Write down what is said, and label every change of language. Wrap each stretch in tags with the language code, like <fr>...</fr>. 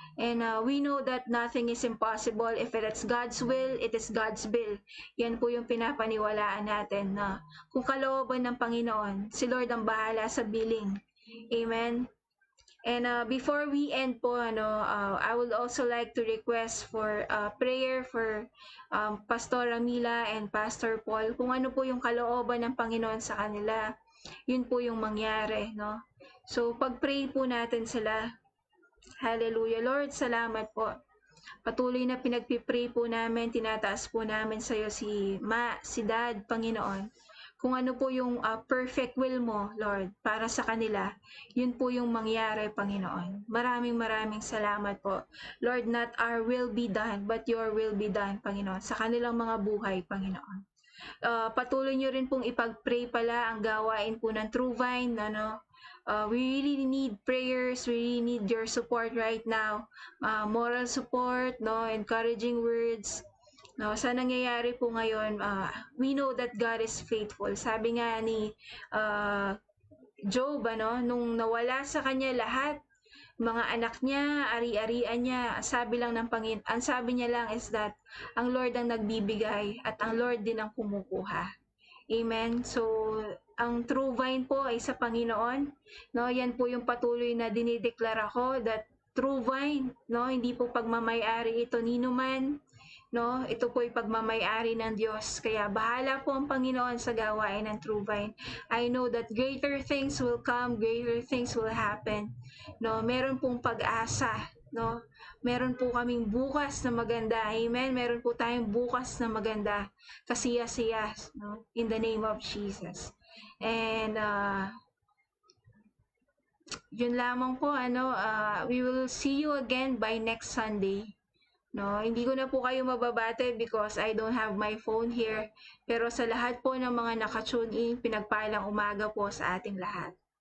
<en>And we know that nothing is impossible. If it's God's will, it is God's will.</en> <tl>Yan po yung pinapaniwalaan natin na kung kalooban ng Panginoon, si Lord ang bahala sa billing. Amen.</tl> <en>And before we end</en> <tl>po, ano,</tl> <en>I would also like to request for prayer for Pastor Ramila and Pastor Paul.</en> <tl>Kung ano po yung kalooban ng Panginoon sa kanila, yun po yung mangyari, no? So, pag-pray po natin sila. Hallelujah. Lord, salamat po. Patuloy na pinagpipray po namin, tinataas po namin sa iyo si Dad, Panginoon. Kung ano po yung perfect will mo, Lord, para sa kanila, yun po yung mangyari, Panginoon. Maraming salamat po.</tl> <en>Lord, not our will be done,</en> <tl>but your will be done, Panginoon, sa kanilang mga buhay, Panginoon. Patuloy nyo rin pong ipag-pray pala ang gawain po ng True Vine, ano.</tl> <en>We really need prayers, we really need your support right now. Moral support, no, encouraging words.</en> <tl>No, sa nangyayari po ngayon,</tl> <en>we know that God is faithful.</en> <tl>Sabi nga ni Job, ano, nung nawala sa kanya lahat, mga anak niya, ari-arian niya, sabi lang ng Panginoon, ang sabi niya lang is that ang Lord ang nagbibigay at ang Lord din ang kumukuha. Amen. So, ang True Vine po ay sa Panginoon. No, yan po yung patuloy na dinideklara ko that True Vine, no, hindi po pagmamay-ari ito nino man. No, ito po ay pagmamay-ari ng Diyos. Kaya bahala po ang Panginoon sa gawain ng True Vine.</tl> <en>I know that greater things will come, greater things will happen.</en> <tl>No, meron pong pag-asa, no? Meron po kaming bukas na maganda. Amen. Meron po tayong bukas na maganda. Kasiya-siya, no?</tl> <en>In the name of Jesus.</en> <tl>And yun lamang po, ano,</tl> <en>we will see you again by next Sunday.</en> <tl>No, hindi ko na po kayo mababate</tl> <en>because I don't have my phone here.</en> <tl>Pero sa lahat po ng mga naka-tune in, pinagpalang umaga po sa ating lahat.</tl>